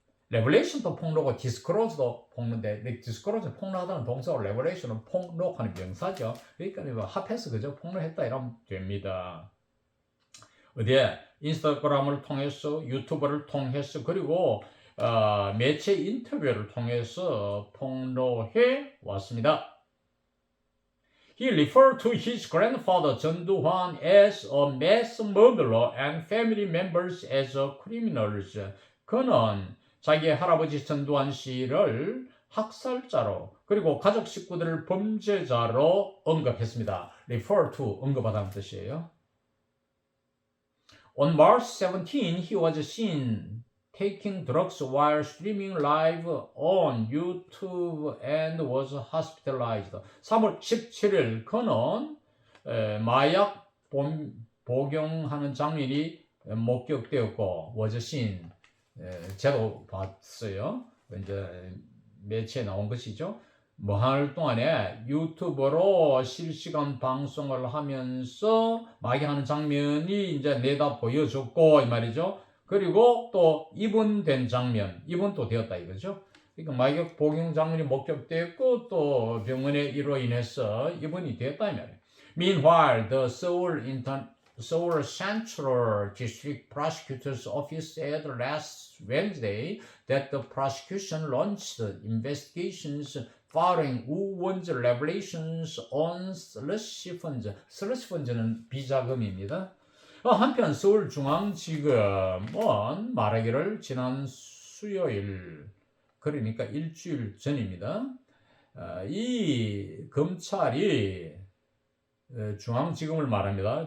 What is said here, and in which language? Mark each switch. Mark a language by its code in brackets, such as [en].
[ko] 레벨레이션도 폭로고 디스크로즈도 폭로인데, 디스크로즈 폭로하다는 동사고 레벨레이션은 폭로하는 명사죠. 그러니까 합해서 그저 폭로했다 이러면 됩니다. 어디에? 인스타그램을 통해서, 유튜브를 통해서, 그리고 매체 인터뷰를 통해서 폭로해 왔습니다. [en] He referred to his grandfather 전두환 as a mass murderer and family members as criminals. [ko] 그는 자기 할아버지 전두환 씨를 학살자로 그리고 가족 식구들을 범죄자로 언급했습니다. refer to, 언급하다는 뜻이에요. [en] On March 17, he was seen taking drugs while streaming live on YouTube and was hospitalized. [ko] 3월 17일 그는 마약 복용하는 장면이 목격되었고 [en] was seen. [ko] 제가 봤어요. 이제 매체에 나온 것이죠. 뭐 할 동안에 유튜브로 실시간 방송을 하면서 마약하는 장면이 이제 내다 보여줬고 이 말이죠. 그리고 또 입원된 장면, 입원도 되었다 이거죠. 그러니까 마약 복용 장면이 목격됐고 또 병원에 이로 인해서 입원이 되었다 이 말이에요. [en] Meanwhile, the Seoul Central District Prosecutor's Office said last Wednesday that the prosecution launched investigations following Woo-won's revelations on slush funds. [ko] slush funds는 비자금입니다. 한편 서울중앙지검은 말하기를 지난 수요일, 그러니까 일주일 전입니다. 이 검찰이 중앙지검을 말합니다.